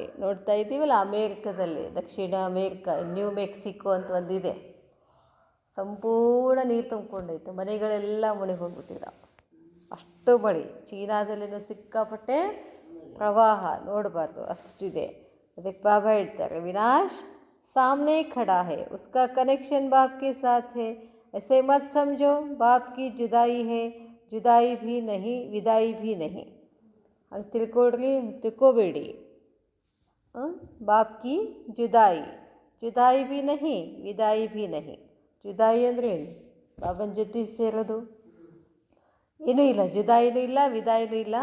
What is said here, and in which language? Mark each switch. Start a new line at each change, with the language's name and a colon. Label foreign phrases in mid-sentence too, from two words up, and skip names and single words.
Kannada: ನೋಡ್ತಾ ಇದ್ದೀವಲ್ಲ, ಅಮೇರಿಕದಲ್ಲಿ, ದಕ್ಷಿಣ ಅಮೇರಿಕ, ನ್ಯೂ ಮೆಕ್ಸಿಕೋ ಅಂತ ಒಂದಿದೆ, ಸಂಪೂರ್ಣ ನೀರು ತುಂಬಿಕೊಂಡೈತೆ, ಮನೆಗಳೆಲ್ಲ ಮುಳುಗಿ ಹೋಗ್ಬಿಟ್ಟಿದ್ದಾವೆ, ಅಷ್ಟು ಮಳೆ. ಚೀನಾದಲ್ಲಿನೂ ಸಿಕ್ಕಾಪಟ್ಟೆ ಪ್ರವಾಹ, ನೋಡಬಾರ್ದು, ಅಷ್ಟಿದೆ. ಅದಕ್ಕೆ ಬಾಬಾ ಹೇಳ್ತಾರೆ,
Hindi: ವಿನಾಶ್ सामने खड़ा है, उसका कनेक्शन बाप के साथ है, ऐसे मत समझो बाप की जुदाई है, जुदाई भी नहीं, विदाई भी नहीं.
Kannada: ಹಂಗೆ ತಿಳ್ಕೋಬೇಡಿ.
Hindi: बाप की जुदाई, जुदाई भी नहीं, विदाई भी नहीं.
Kannada: ಜುದಾಯಿ ಅಂದರೆ ಏನು? ಬಾಬನ ಜೊತೆ ಸೇರೋದು, ಏನೂ ಇಲ್ಲ, ಜುದಾಯಿನೂ ಇಲ್ಲ, ವಿದಾಯಿನೂ ಇಲ್ಲ.